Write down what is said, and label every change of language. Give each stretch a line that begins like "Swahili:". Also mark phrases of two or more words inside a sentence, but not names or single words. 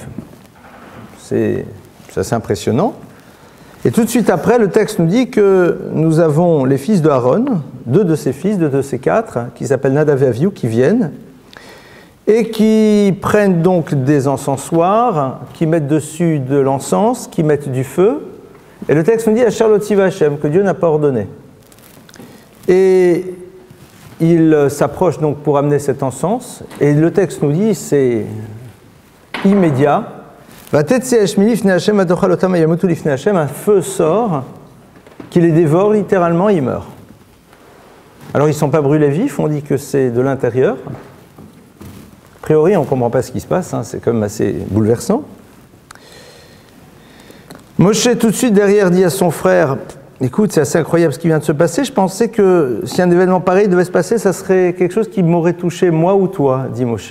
French: C'est assez impressionnant. Et tout de suite après, le texte nous dit que nous avons les fils de Aaron, deux de ses fils, deux de ses quatre, qui s'appellent Nadav et Avihu, qui viennent et qui prennent donc des encensoirs, qui mettent dessus de l'encens, qui mettent du feu. Et le texte nous dit «
Hebrew: אשר לא צווה השם »,
French: que Dieu n'a pas ordonné. Et il s'approche donc pour amener cet encens, et le texte nous dit, c'est immédiat, «
Hebrew: ותצא השמיני לפני השם אדוכל אותם הימותו לפני השם »,
French: un feu sort, qui les dévore littéralement, ils meurent. Alors ils ne sont pas brûlés vifs, on dit que c'est de l'intérieur. A priori, on ne comprend pas ce qui se passe, hein, c'est quand même assez bouleversant. Moshe, tout de suite derrière, dit à son frère, écoute, c'est assez incroyable ce qui vient de se passer, je pensais que si un événement pareil devait se passer, ça serait quelque chose qui m'aurait touché moi ou toi, dit Moshe.